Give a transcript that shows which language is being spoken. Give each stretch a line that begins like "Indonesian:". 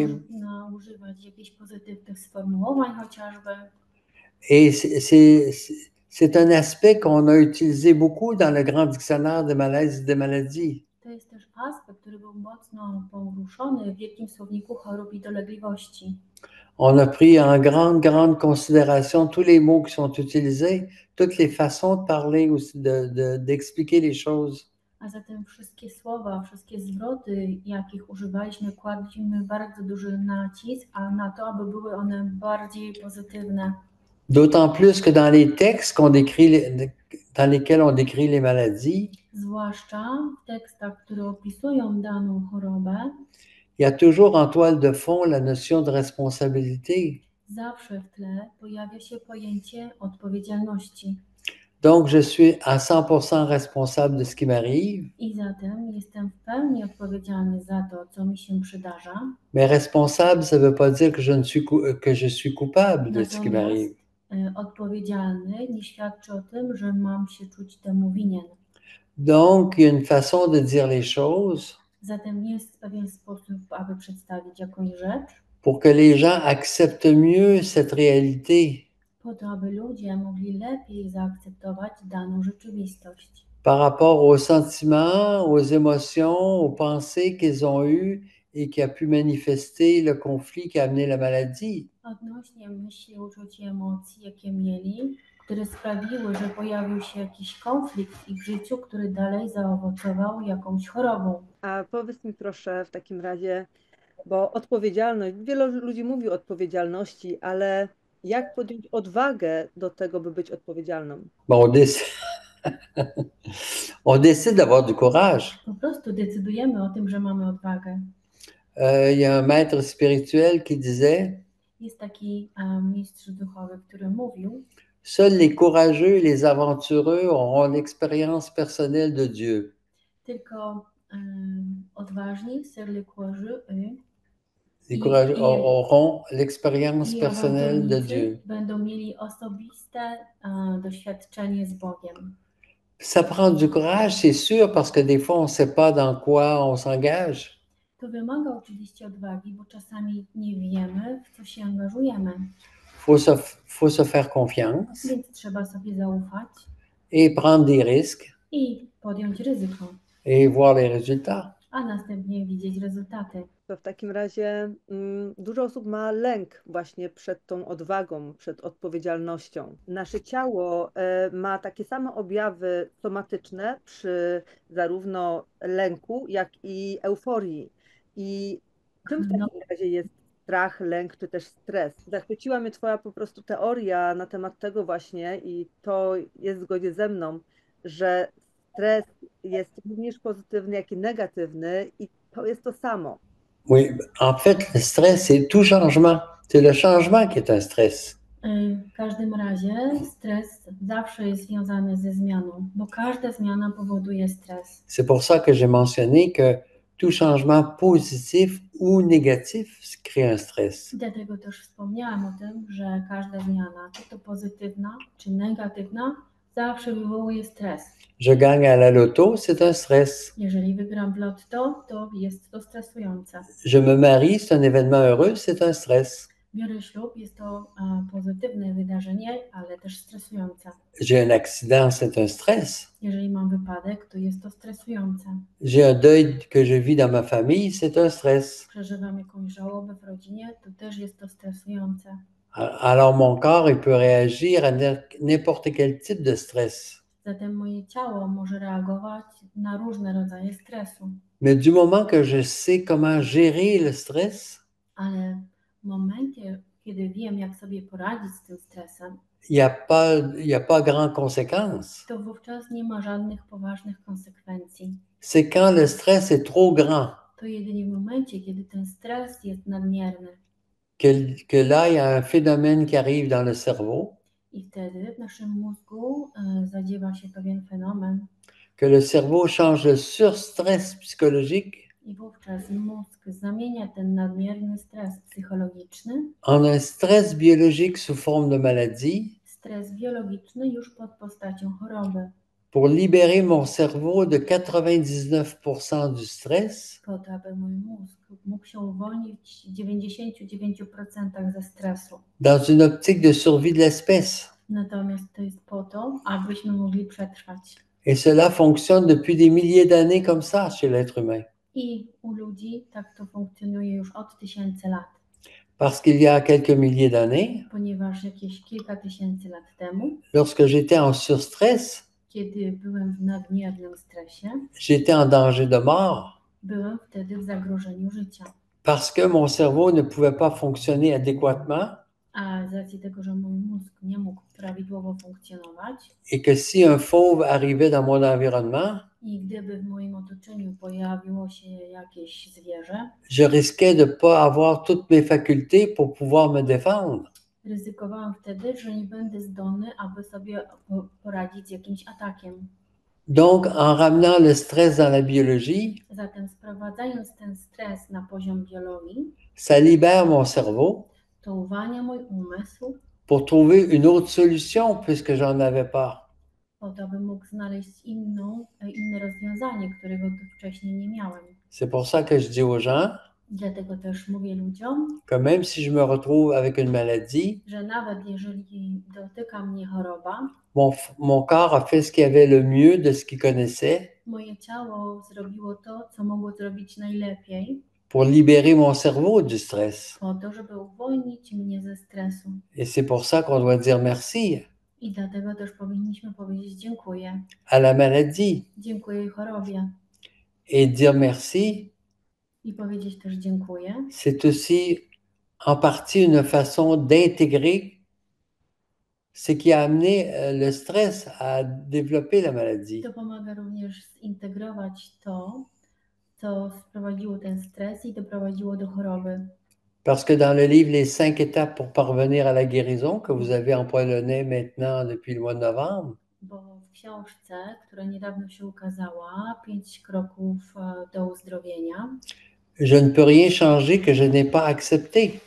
Polish: Można używać jakichś pozytywnych sformułowań chociażby.
French: Et c'est un aspect qu'on a utilisé beaucoup dans le grand dictionnaire des malaises et des maladies.
Polish: To jest też aspekt, który był mocno poruszony w Wielkim Słowniku Chorób i Dolegliwości.
French: On a pris en grande considération tous les mots qui sont utilisés, toutes les façons de parler, aussi d'expliquer les choses.
Polish: A zatem wszystkie słowa, wszystkie zwroty, jakich używaliśmy, kładliśmy bardzo duży nacisk, a na to, aby były one bardziej pozytywne.
French: D'autant plus que dans les textes dans lesquels on décrit les maladies,
Polish: Zwłaszcza w tekstach, które opisują daną chorobę,
French: il y a toujours en toile de fond la notion de responsabilité.
Polish: zawsze w tle pojawia się pojęcie odpowiedzialności.
French: Donc, je suis à 100% responsable de ce qui m'arrive,
Polish: I zatem jestem w pełni odpowiedzialny za to, co mi się przydarza.
French: mais responsable, ça ne veut pas dire que je suis coupable de ce qui m'arrive.
Polish: Odpowiedzialny nie świadczy o tym, że mam się czuć temu winien.
French: Donc, il y a une façon de dire les choses
Polish: Zatem jest pewien sposób, aby przedstawić jakąś rzecz,
French: pour que les gens acceptent mieux cette réalité
Polish: po to, aby ludzie mogli lepiej zaakceptować daną rzeczywistość.
French: par rapport aux sentiments, aux émotions, aux pensées qu'ils ont eues et qui a pu manifester le conflit qui a amené la maladie.
Polish: Odnośnie myśli, uczuć i emocji, jakie mieli, które sprawiły, że pojawił się jakiś konflikt w ich życiu, który dalej zaowocował jakąś chorobą. A powiedz mi proszę w takim razie, bo odpowiedzialność, wielu ludzi mówi o odpowiedzialności, ale jak podjąć odwagę do tego, by być odpowiedzialną?
French: Bon, on décide d'avoir du courage.
Polish: Po prostu decydujemy o tym, że mamy odwagę.
French: Il y a un maître spirituel qui disait,
Polish: Jest taki mistrz duchowy, który mówił,
French: seuls les courageux et les aventureux auront l'expérience personnelle de Dieu.
Polish: tylko odważni,
French: seuls les courageux, Les courageux auront l'expérience personnelle de Dieu.
Polish: Będą mieli osobiste doświadczenie z Bogiem.
French: Ça prend du courage, c'est sûr, parce que des fois, on ne sait pas dans quoi on s'engage.
Polish: To wymaga oczywiście odwagi, bo czasami nie wiemy, w co się angażujemy.
French: Faut se faire confiance
Polish: Więc trzeba sobie zaufać
French: et prendre des risques
Polish: i podjąć ryzyko,
French: et voir les résultats.
Polish: a następnie widzieć rezultaty. To w takim razie dużo osób ma lęk właśnie przed tą odwagą, przed odpowiedzialnością. Nasze ciało ma takie same objawy somatyczne przy zarówno lęku, jak i euforii. I czym w takim razie jest strach, lęk czy też stres? Zachwyciła mnie Twoja po prostu teoria na temat tego właśnie i to jest w zgodzie ze mną, że stres jest również pozytywny, jak i negatywny i to jest to samo.
French: Oui, en fait, le stress, c'est tout changement. C'est le changement qui est un stress.
Polish: W każdym razie stres zawsze jest związany ze zmianą, bo każda zmiana powoduje stres.
French: C'est pour ça que j'ai mentionné que tout changement positif ou négatif crée un stress.
Polish: Dlatego też wspomniałam o tym, że każda zmiana, czy to pozytywna, czy negatywna, zawsze wywołuje stres.
French: Je gagne à la loto, c'est un stress.
Polish: Jeżeli wygram w lotto, to jest to stresujące.
French: Je me marie, c'est un événement heureux, c'est un stress.
Polish: Biorę ślub, jest to pozytywne wydarzenie, ale też stresujące.
French: J'ai un accident, c'est un stress.
Polish: Jeżeli mam wypadek, to jest to stresujące.
French: J'ai un deuil que je vis dans ma famille, c'est un stress.
Polish: Przeżywam jakąś żałobę w rodzinie, to też jest to stresujące.
French: Alors mon corps, il peut réagir à n'importe quel type de stress.
Polish: Zatem moje ciało może reagować na różne rodzaje stresu.
French: Mais du moment que je sais comment gérer le stress,
Polish: Ale w momencie, kiedy wiem, jak sobie poradzić z tym stresem,
French: il y a pas grande conséquence.
Polish: to wówczas nie ma żadnych poważnych konsekwencji.
French: C'est quand le stress est trop grand
Polish: To jedynie w momencie, kiedy ten stres jest nadmierny
French: que là, il y a un phénomène qui arrive dans le cerveau,
Polish: i wtedy w naszym mózgu zadziewa się pewien fenomen
French: que le cerveau change le surstress psychologique
Polish: i wówczas mózg zamienia ten nadmierny stres psychologiczny
French: en un stress biologique sous forme de maladie
Polish: stres biologiczny już pod postacią choroby,
French: pour libérer mon cerveau de 99% du stress
Polish: po to, aby mój mózg mógł się uwolnić w 99% ze stresu.
French: dans une optique de survie de l'espèce.
Polish: Natomiast to jest po to, abyśmy mogli przetrwać.
French: Et cela fonctionne depuis des milliers d'années comme ça chez l'être humain.
Polish: I u ludzi tak to funkcjonuje już od tysięcy lat,
French: Parce qu'il y a quelques milliers d'années,
Polish: ponieważ jakieś kilka tysięcy lat temu,
French: lorsque j'étais en surstress,
Polish: kiedy byłem w nadmiernym stresie,
French: j'étais en danger de mort
Polish: byłem wtedy w zagrożeniu życia.
French: parce que mon cerveau ne pouvait pas fonctionner adéquatement
Polish: A z racji tego, że mój mózg nie mógł prawidłowo funkcjonować
French: et que si un fauve arrivait dans mon environnement,
Polish: i gdyby w moim otoczeniu pojawiło się jakieś zwierzę,
French: je risquais de ne pas avoir toutes mes facultés pour pouvoir me défendre.
Polish: ryzykowałem wtedy, że nie będę zdolny, aby sobie poradzić z jakimś atakiem.
French: Donc, en ramenant le stress dans la biologie,
Polish: Zatem sprowadzając ten stres na poziom biologii,
French: ça libère mon cerveau
Polish: to uwalnia mój umysł
French: pour trouver une autre solution puisque j'en avais pas.
Polish: po to, aby mógł znaleźć inne rozwiązanie, którego wcześniej nie miałem.
French: C'est pour ça que je dis aux gens
Polish: Dlatego też mówię ludziom,
French: que même si je me retrouve avec une maladie,
Polish: że nawet jeżeli dotyka mnie choroba,
French: mon corps a fait ce qu'il avait le mieux de ce qu'il connaissait
Polish: moje ciało zrobiło to, co mogło zrobić najlepiej,
French: pour libérer mon cerveau du stress.
Polish: po to, żeby uwolnić mnie ze stresu.
French: Et c'est pour ça qu'on doit dire merci
Polish: I dlatego też powinniśmy powiedzieć dziękuję.
French: à la maladie
Polish: Dziękuję chorobie.
French: et dire merci.
Polish: I powiedzieć też dziękuję.
French: C'est aussi en partie une façon d'intégrer ce qui a amené le stress à développer la maladie.
Polish: To pomaga również zintegrować to, co sprowadziło ten stres i doprowadziło do choroby.
French: Parce que dans le livre Les 5 étapes pour parvenir à la guérison, que vous avez en polonais maintenant depuis le mois de novembre,
Polish: Bo w książce, która niedawno się ukazała, 5 kroków do uzdrowienia,
French: je ne peux rien changer que je n'ai pas accepté.